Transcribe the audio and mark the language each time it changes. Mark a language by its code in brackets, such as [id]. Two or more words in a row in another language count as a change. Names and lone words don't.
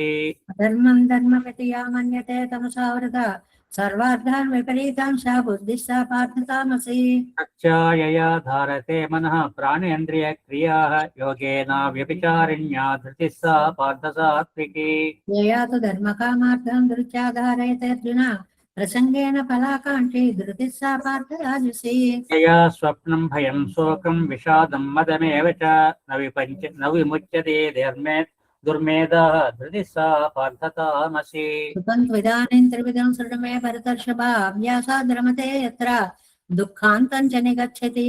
[sa] धर्मं धर्ममिति या मन्यते तमसावृता सर्वार्थान् विपरीतां सा बुद्धिः सा पार्थ तामसी। यया धारते मनः प्राणेन्द्रियक्रियाः योगेन व्यभिचारिण्या धृतिः सा पार्थसात्विकी यया तु धर्मकामार्थं धृत्या धारयते अर्जुन ప్రసంగేన ఫలాకాంక్షి ధృతిः सा పార్థరాజసి. యయా స్వప్నం భయం శోకం విషాదం మదమేవ చ న విముచ్యతే దుర్మేధా ధృతి సా పార్థతామసి. సుఖం త్విదానీం త్రివిధం శృణు మే భరతర్షభా అవ్యాసాద్ రమతే యత్ర దుఃఖాంతం చ నిగచ్చతి.